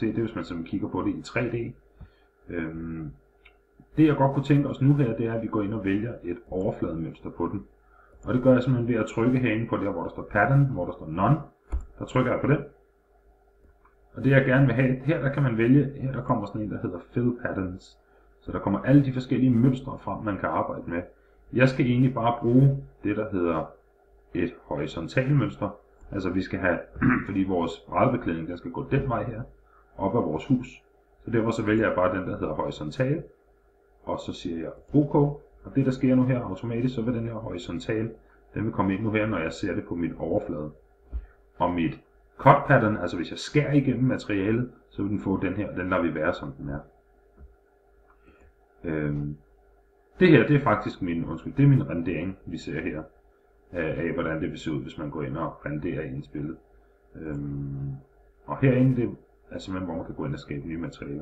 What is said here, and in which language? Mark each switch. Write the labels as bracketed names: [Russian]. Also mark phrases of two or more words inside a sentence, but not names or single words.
[Danish] Det er, hvis man simpelthen kigger på det i 3D. Det jeg godt kunne tænke os nu her, det er, at vi går ind og vælger et overflademønster på den. Og det gør jeg simpelthen ved at trykke herinde på der, hvor der står pattern, hvor der står none. Der trykker jeg på den. Og det jeg gerne vil have, her der kan man vælge, her der kommer sådan en, der hedder [English] fill patterns. [Danish] Så der kommer alle de forskellige mønstre frem, man kan arbejde med. Jeg skal egentlig bare bruge det, der hedder et horisontalt mønster. Altså vi skal have, fordi vores brædebeklædning, den skal gå den vej her, op ad vores hus. Så derfor så vælger jeg bare den, der hedder horisontal. Og så siger jeg OK. Og det der sker nu her automatisk, så vil den her horisontal, den vil komme ind nu her, når jeg ser det på mit overflade. Og mit [English] cut pattern, [Danish] altså hvis jeg skærer igennem materialet, så vil den få den her, den lader vi være som den er. Det her, det er faktisk min rendering, vi ser her, af hvordan det vil se ud, hvis man går ind og renderer i ens billede. Og herinde, det er simpelthen, hvor man kan gå ind og skabe nye materialer.